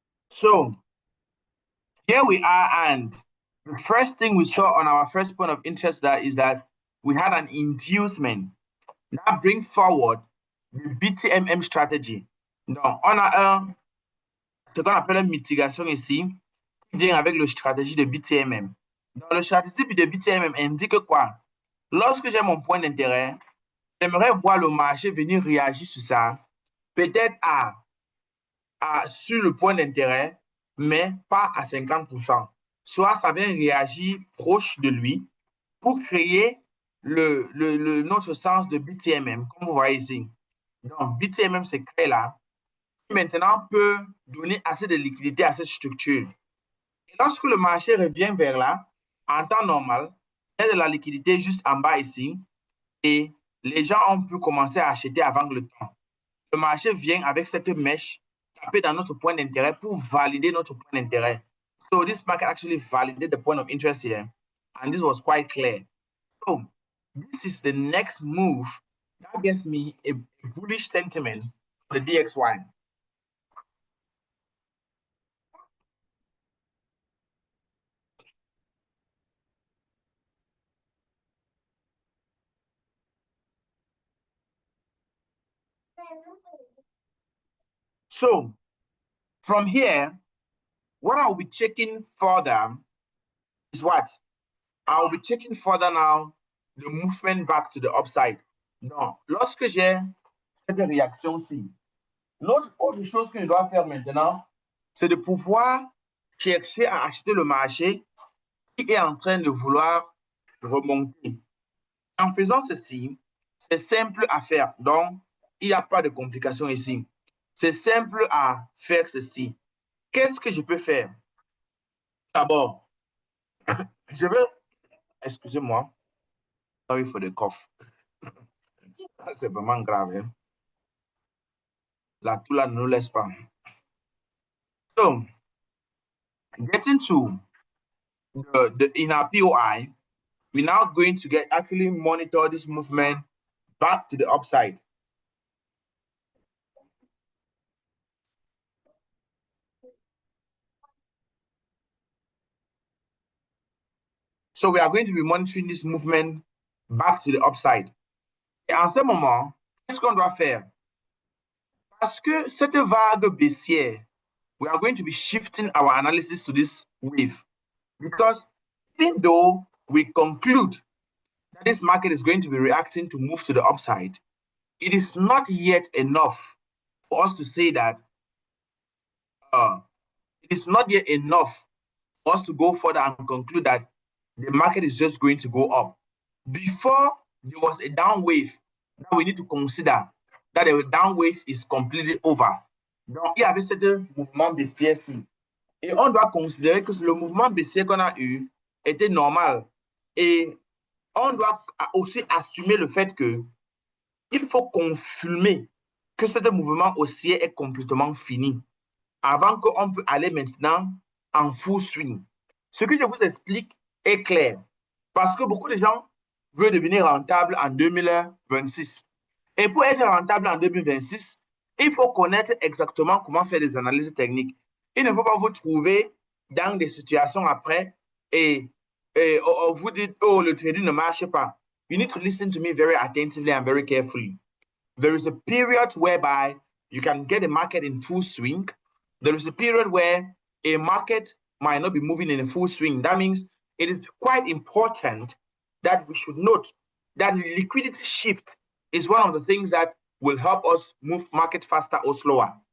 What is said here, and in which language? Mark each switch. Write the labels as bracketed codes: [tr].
[en] So, here we are, and the first thing we saw on our first point of interest that is that we had an inducement that bring forward the BTMM strategy. [fr] Donc, on a ce qu'on appelle une mitigation ici, qui vient avec la stratégie de BTMM. Donc, la stratégie de BTMM indique quoi? Lorsque j'ai mon point d'intérêt, j'aimerais voir le marché venir réagir sur ça, peut-être sur le point d'intérêt, mais pas à 50%. Soit ça vient réagir proche de lui pour créer notre sens de BTMM, comme vous voyez ici. Donc, BTMM se crée là, qui maintenant peut donner assez de liquidité à cette structure. Et lorsque le marché revient vers là, en temps normal, il y a de la liquidité juste en bas ici, et les gens ont pu commencer à acheter avant le temps. Le marché vient avec cette mèche taper dans notre point d'intérêt pour valider notre point d'intérêt. [en] So this market actually validated the point of interest here, and this was quite clear. So this is the next move that gave me a bullish sentiment for the DXY. So from here, what I'll be checking further is what? I'll be checking further now the movement back to the upside. [fr] Donc, lorsque j'ai cette réaction-ci, l'autre chose que je dois faire maintenant, c'est de pouvoir chercher à acheter le marché qui est en train de vouloir remonter. En faisant ceci, c'est simple à faire. Donc, il n'y a pas de complication ici. C'est simple à faire ceci. Qu'est-ce que je peux faire? D'abord, je vais, excusez-moi, sorry for the cough. C'est vraiment grave. Hein? La toux ne nous laisse pas. [en] So, getting to in our POI, we're now going to actually monitor this movement back to the upside. So we are going to be monitoring this movement back to the upside. Et en ce moment, [fr] Qu'est-ce qu'on doit faire? [en] Parce que cette vague baissière, we are going to be shifting our analysis to this wave. Because even though we conclude that this market is going to be reacting to move to the upside, it is not yet enough for us to say that it is not yet enough for us to go further and conclude that the market is just going to go up. Before there was a down wave, that we need to consider that the down wave is completely over. [fr] Donc, il y avait ce mouvement baissier-ci. Et on doit considérer que le mouvement baissier qu'on a eu était normal. Et on doit aussi assumer le fait que il faut confirmer que ce mouvement haussier est complètement fini avant qu'on peut aller maintenant en full swing. Ce que je vous explique est clair parce que beaucoup de gens veulent devenir rentables en 2026. Et pour être rentable en 2026, il faut connaître exactement comment faire des analyses techniques. Il ne faut pas vous trouver dans des situations après et vous dites, oh, le trading ne marche pas. [en] You need to listen to me very attentively and very carefully. There is a period whereby you can get a market in full swing. There is a period where a market might not be moving in a full swing. That means it is quite important that we should note that liquidity shift is one of the things that will help us move market faster or slower.